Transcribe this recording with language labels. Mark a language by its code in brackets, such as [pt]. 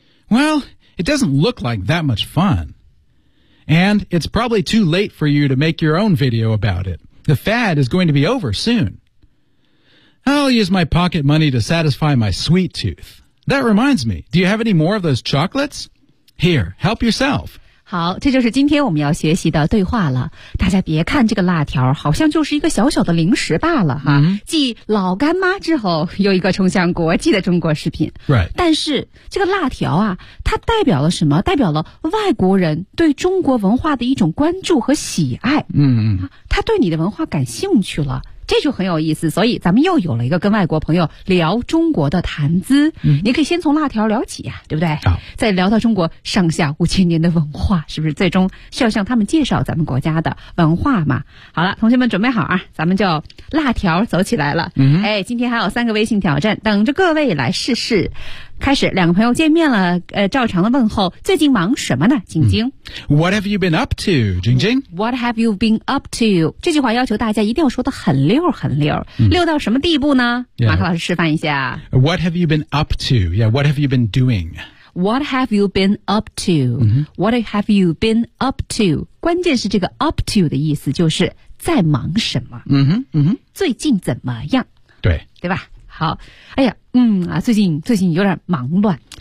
[en] Well, it doesn't look like that much fun. And it's probably too late for you to make your own video about it. The fad is going to be over soon. I'll use my pocket money to satisfy my sweet tooth. That reminds me, do you have any more of those chocolates? Here, help yourself. [zh] 好，这就是今天我们要学习的对话了。大家别看这个辣条好像就是一个小小的零食罢了哈。继老干妈之后又一个冲向国际的中国食品。 [en] Right. [zh] 但是这个辣条啊，它代表了什么？代表了外国人对中国文化的一种关注和喜爱。他对你的文化感兴趣了。这就很有意思，所以咱们又有了一个跟外国朋友聊中国的谈资。你可以先从辣条聊起啊，对不对？再聊到中国上下五千年的文化，是不是最终是要向他们介绍咱们国家的文化嘛？好了，同学们准备好啊，咱们就辣条走起来了。哎，今天还有三个微信挑战等着各位来试试。开始，两个朋友见面了，照常的问候，最近忙什么呢，晶晶？ [en] What have you been up to, 晶晶？What have you been up to？ [zh] 这句话要求大家一定要说得很溜很溜，溜到什么地步呢？ [en] Yeah. [zh] 马克老师示范一下。 [en] What have you been up to? Yeah, what have you been doing? What have you been up to?、What have you been up to? [zh] 关键是这个 up to 的意思就是在忙什么。最近怎么样？对，对吧？好，哎呀，最近有点忙乱。